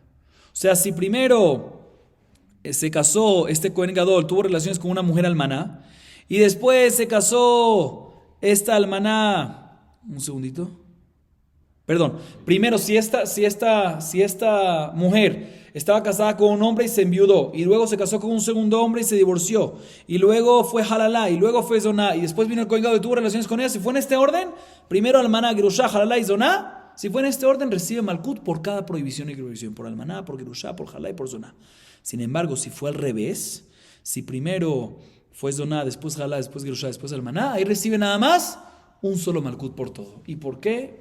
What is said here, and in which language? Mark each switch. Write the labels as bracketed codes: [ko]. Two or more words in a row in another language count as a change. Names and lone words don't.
[es] O sea, si primero se casó este [he] כהן גדול, [es] tuvo relaciones con una mujer almaná, y después se casó esta almaná, un segundito, perdón, primero si esta mujer estaba casada con un hombre y se enviudó, y luego se casó con un segundo hombre y se divorció, y luego fue halalá, y luego fue zoná, y después vino el [he] כהן גדול [es] y tuvo relaciones con ella, si fue en este orden, primero almaná, gerushá, halalá y zoná, si fue en este orden recibe malkut por cada prohibición y prohibición, por almaná, por gerushá, por halalá y por zoná. Sin embargo, si fue al revés, si primero fue zoná, después halalá, después gerushá, después almaná, ahí recibe nada más un solo malkut por todo. ¿Y por qué?